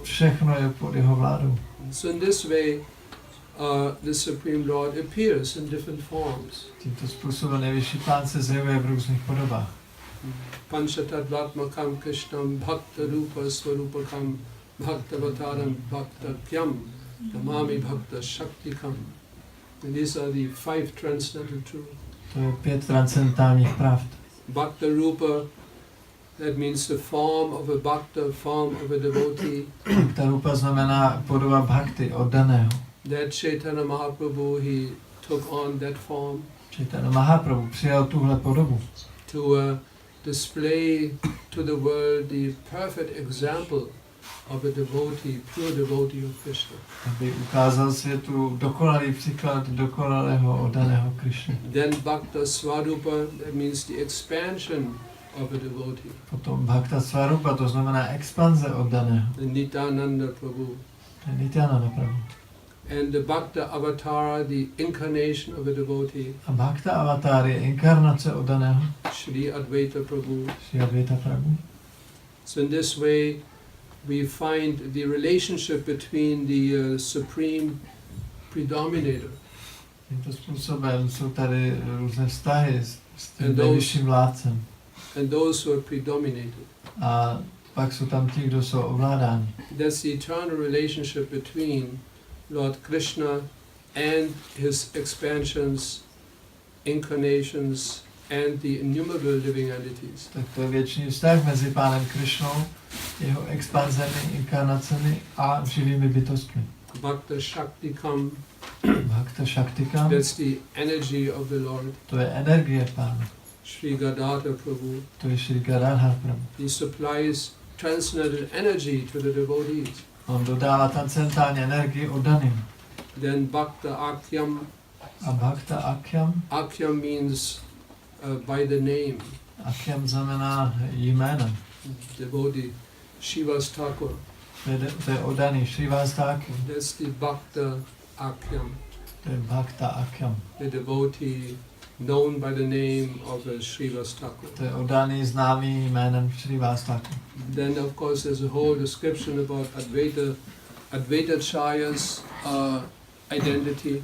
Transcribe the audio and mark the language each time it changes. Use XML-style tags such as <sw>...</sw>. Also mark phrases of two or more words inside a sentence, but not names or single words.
<cs>Všechno je pod jeho vládou.</cs> <en>So in this way, the Supreme Lord appears in different forms.</en> <cs>Tímto způsobem nejvyšší pán se zjevuje v různých podobách.</cs> <sa>Panchatattvatmakam Krishnam Bhakta Rupa Swarupakam Bhaktavataram Bhaktakyam Tamami Bhakta Shaktikam.</sa> <en>And these are the 5 transcendental truths.</en> <cs>To je 5 transcendentálních pravd.</cs> <sa>Bhakta Rupa,</sa> <en>that means the form of a bhakta, form of a devotee.</en> <sa>Bhakta Rupa</sa> <cs>znamená podoba bhakti, oddaného.</cs> <en>That Chaitanya Mahaprabhu, he took on that form</en> <cs>Chaitanya Mahaprabhu přijal tuhle podobu.</cs> <en>to display to the world the perfect example of a devotee, pure devotee of Krishna.</en> <cs>Aby ukázal světu dokonalý příklad dokonalého oddaného Krishny.</cs> <en>Then</en> <sa>Bhakta Swarupa,</sa> <en>that means the expansion of a devotee.</en> <cs>Potom</cs> <sa>Bhakta Swarupa,</sa> <cs>to znamená expanze oddaného.</cs> <en>The Nityananda Prabhu.</en> <cs>To je Nityananda Prabhu.</cs> <en>And the</en> <sa>Bhakta Avatara,</sa> <en>the incarnation of a devotee.</en> <cs>A</cs> <sa>Bhakta Avatar</sa> <cs>je inkarnace oddaného</cs> <en>Shri Advaita Prabhu.</en> <cs>Shri Advaita Prabhu.</cs> <en>So in this way, we find the relationship between the supreme predominator</en> <cs>Tímto způsobem jsou tady různé vztahy s tím</cs> <en>And those-</en> <cs>nejvyšším vládcem.</cs> <en>and those who are predominated.</en> <cs>A pak jsou tam ti, kdo jsou ovládáni.</cs> <en>That's the eternal relationship between Lord Krishna and his expansions, incarnations, and the innumerable living entities.</en> <cs>Tak to je věčný vztah mezi Pánem Krišnou, jeho expanzemi, inkarnacemi a živými bytostmi.</cs> <sa>Bhakta Shaktikam, Bhakta Shaktikam,</sa> <en>that's the energy of the Lord.</en> <cs>to je energie Pána.</cs> <en>Shri Gadadhar Prabhu,</en> <cs>To je Shri Gadadhar Prabhu.</cs> <en>he supplies transcendental energy to the devotees.</en> <cs>On dodává transcendentální energii oddaným.</cs> <en>Then</en> <sa>Bhakta Akyam,</sa> <cs>A</cs> <sa>Bhakta Akyam,</sa> <en>Akyam means by the name,</en> <cs>Akyam znamená jménem.</cs> <en>devotee, Shiva's Thakur.</en> <cs>To je oddaný Srivastáky.</cs> <en>That's the</en> <sa>Bhakta Akyam,</sa> <cs>To je</cs> <sa>Bhakta Akyam.</sa> <en>the devotee known by the name of Shiva's Thakur.</en> <cs>To je oddaný známý jménem Srivastáky.</cs> <en>Then of course there's a whole description about Advaitacharya's identity</en>